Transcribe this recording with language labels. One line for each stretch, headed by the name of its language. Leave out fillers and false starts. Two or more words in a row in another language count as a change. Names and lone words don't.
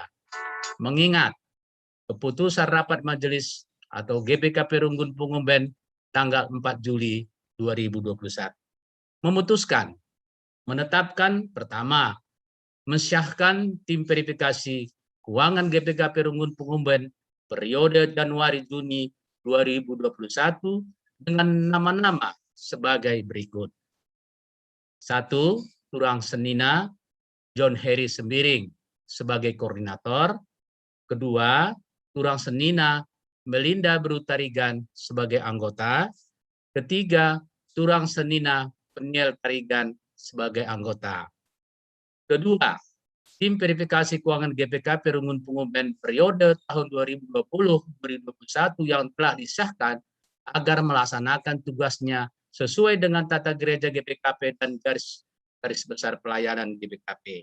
Indonesian: Mengingat keputusan rapat majelis atau GPKP Runggun Pungumben tanggal 4 Juli 2021 memutuskan menetapkan pertama, mensyahkan tim verifikasi keuangan GPKP Runggun Pungumben periode Januari-Juni 2021 dengan nama-nama sebagai berikut. 1.
Batak Karo: Turang Senina
Indonesian: John Heri Sembiring sebagai koordinator. Kedua,
Batak Karo: Turang Senina
Indonesian: Melinda Berutarigan sebagai anggota. Ketiga,
Batak Karo: Turang Senina
Indonesian: Peniel Tarigan sebagai anggota. Kedua, tim verifikasi keuangan GPKP Runggun Pungumben periode tahun 2020-2021 yang telah disahkan agar melaksanakan tugasnya sesuai dengan tata gereja GPKP dan garis besar pelayanan GPKP.